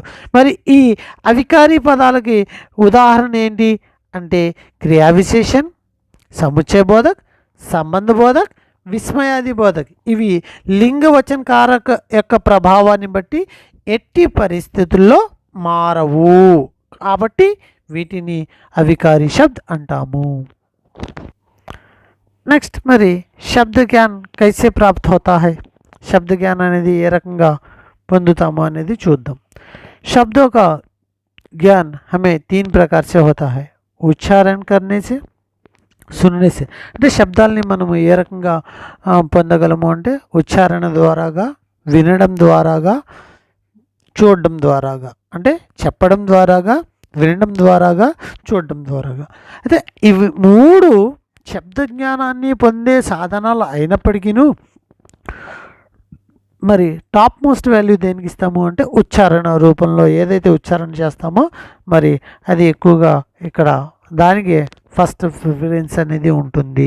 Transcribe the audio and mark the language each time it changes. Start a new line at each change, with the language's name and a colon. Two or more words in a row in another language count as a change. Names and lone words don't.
Telugu: మరి ఈ అవికారీ పదాలకి ఉదాహరణ ఏంటి అంటే
Hindi: क्रिया विशेषण, समुच्चय बोधक, संबंध बोधक, विस्मयादि बोधक.
Telugu: ఇవి లింగ వచన కారక యొక్క ప్రభావాన్ని బట్టి ఎట్టి పరిస్థితుల్లో మారవు కాబట్టి వీటిని
Hindi: अविकारी शब्द
Telugu: అంటాము. నెక్స్ట్ మరి
Hindi: शब्द ज्ञान कैसे प्राप्त होता है,
Telugu: శబ్ద జ్ఞాన్ అనేది ఏ రకంగా పొందుతాము అనేది చూద్దాం.
Hindi: शब्दों का ज्ञान हमें 3 प्रकार से होता है, उच्चारण करने से, सुनने से.
Telugu: అంటే శబ్దాలని మనము ఏ రకంగా పొందగలము అంటే ఉచ్చారణ ద్వారాగా, వినడం ద్వారాగా, చూడడం ద్వారాగా. అంటే చెప్పడం ద్వారాగా, వినడం ద్వారాగా, చూడడం ద్వారాగా. అయితే ఇవి 3 శబ్ద జ్ఞానాన్ని పొందే సాధనాలు అయినప్పటికీ మరి
English: top most value
Telugu: దేనికి ఇస్తాము అంటే ఉచ్చారణ రూపంలో ఏదైతే ఉచ్చారణ చేస్తామో మరి అది ఎక్కువగా ఇక్కడ దానికి
English: first preference
Telugu: అనేది ఉంటుంది.